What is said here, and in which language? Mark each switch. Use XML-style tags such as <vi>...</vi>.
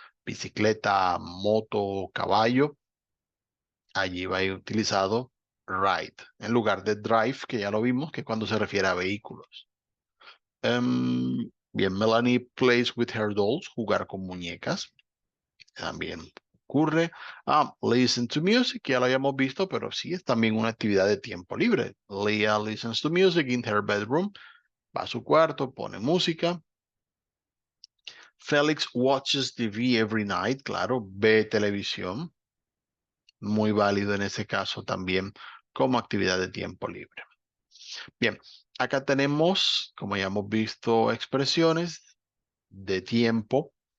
<es>Bicicleta, moto, caballo. Allí va a ir utilizado ride en lugar de drive, que ya lo vimos, que cuando se refiere a vehículos. Bien,</es> <en>Melanie plays with her dolls,</en> <es>jugar con muñecas. También ocurre.</es> <en>Listen to music,</en> <es>ya lo habíamos visto, pero sí es también una actividad de tiempo libre.</es> <en>Leah listens to music in her bedroom.</en> <es>Va a su cuarto, pone música.</es> <en>Felix watches TV every night,</en> <es>claro, ve televisión. Muy válido en ese caso también como actividad de tiempo libre. Bien, acá tenemos, como ya hemos visto, expresiones de tiempo.</es>